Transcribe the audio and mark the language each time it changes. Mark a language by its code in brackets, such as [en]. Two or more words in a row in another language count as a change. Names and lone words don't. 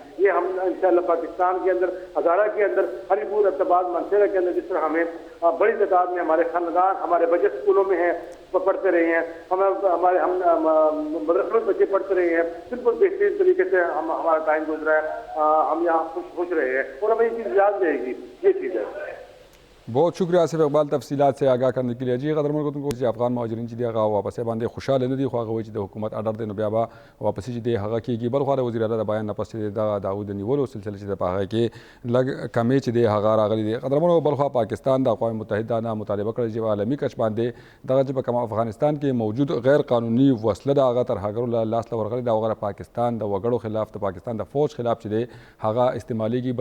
[ur] یہ ہم انشاءاللہ پاکستان کے اندر، ہزارہ کے اندر، ہری پور، ارتباط، منصرہ کے اندر جس طرح ہمیں بڑی تعداد میں ہمارے خاندان ہمارے بچے اسکولوں میں ہیں، پڑھتے رہے ہیں، ہم مدرسوں میں بچے پڑھتے رہے ہیں، بالکل بہترین طریقے سے ہمارا ٹائم گزرا ہے، ہم یہاں خوش رہے ہیں اور ہمیں یہ چیز یاد رہے گی، یہ چیز ہے۔ بہت شکریہ آصف اقبال تفصیلات سے آگاہ کرنے کے لیے. [ps] جی قدرمن کو افغان مهاجرین چې دی هغه واپس باندې خوشاله نه دي، خو هغه وایي چې د حکومت اډر دی نو بیا به واپسي چې دی هغه کېږي. بل خوا د وزیر اعلی د بیان نه پس چې د هغوی د نیولو سلسله چې د په هغه کې لږ کمې چې دی هغه راغلی دی. قدرمنو بل خوا پاکستان د اقوام متحده نه مطالبه کړې چې په عالمي کچ باندې دغه چې په کوم افغانستان کې موجود غیر قانوني وسله د هغه ترهګرو له لاس ته ورغلې د هغه پاکستان د وګړو خلاف د پاکستان د فوج خلاف چې دی هغه استعمالېږي.